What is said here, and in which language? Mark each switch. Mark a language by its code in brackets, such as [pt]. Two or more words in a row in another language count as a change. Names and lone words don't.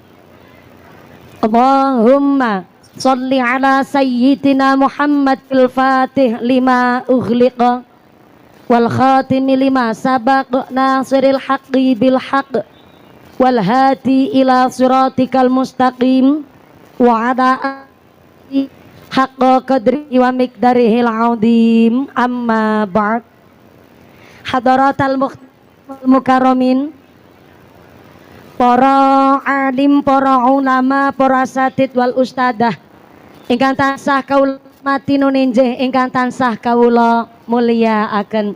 [ar] اللهم صل على سيدنا محمد في الفاتح لما أغلق والخاتم لما سبق ناصر الحق بالحق والهادي إلى صراطك المستقيم وعلى حق قدر ومقداره العظيم. أما بعد. حضرات المكرمين, [jv] para alim, para ulama, para [ar] أساتيذ والأستاذة [jv] ingkang tansah kaula mati nuninjih, ingkang tansah kawula mulyakaken.